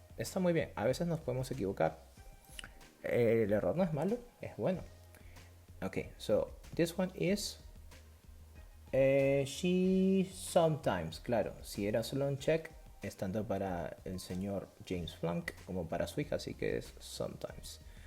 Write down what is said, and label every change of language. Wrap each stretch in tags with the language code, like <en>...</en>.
<es>Está muy bien. A veces nos podemos equivocar. El error no es malo, es bueno.</es> <en>Okay, so this one is she sometimes.</en> <es>Claro, si era solo un check, es tanto para el señor James Flunk como para su hija, así que es sometimes.</es>